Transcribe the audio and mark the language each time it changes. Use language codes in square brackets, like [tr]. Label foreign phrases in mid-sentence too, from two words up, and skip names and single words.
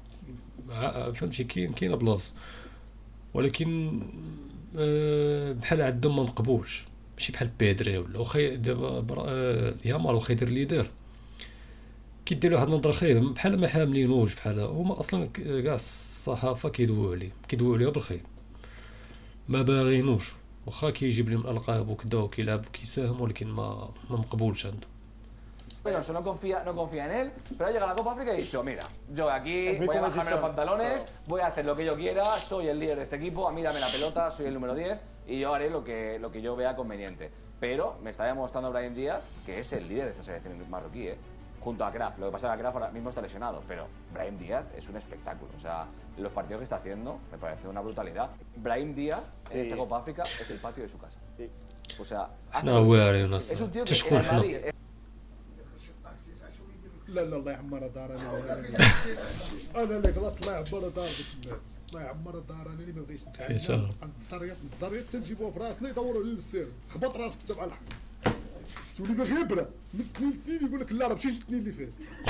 [ar] كاين بلاص ولكن بحال عندهم ما مقبولش ماشي بحال بيدري ولا واخا دابا يامال واخا يدير اللي يدير كيدير واحد النظره خير بحال ما حاملينوش بحال هما اصلا كاع الصحافه كيدويو عليه بالخير ما باغينوش واخا كيجيب لهم الالقاب وكذا وكيلعب وكيساهم ولكن ما مقبولش عنده. [es] Bueno, eso no confía en él, pero ha llegado a la Copa África y ha dicho, mira, yo aquí voy a bajarme los pantalones, voy a hacer lo que yo quiera, soy el líder de este equipo, a mí dame la pelota, soy el número 10 y yo haré lo que yo vea conveniente. Pero me está demostrando Brahim Díaz que es el líder de esta selección marroquí, junto a Kraf. Lo que pasa es que Kraf ahora mismo está lesionado, pero Brahim Díaz es un espectáculo. O sea, los partidos que está haciendo me parece una brutalidad. Brahim Díaz en esta Copa África es el patio de su casa. O sea, es un tío que en el Madrid... [ar] لا الله يعمر دار انا اللي غلطت الله يعمر دار الناس الله يعمر دار انا اللي ما بغيتش نتعلم الزريات تنجيبوها في راسنا يدوروا لي للسير خبط راسك انت مع الحق تولي باغي يبرا الاثنين يقول لك لا راه مشيت الاثنين اللي فات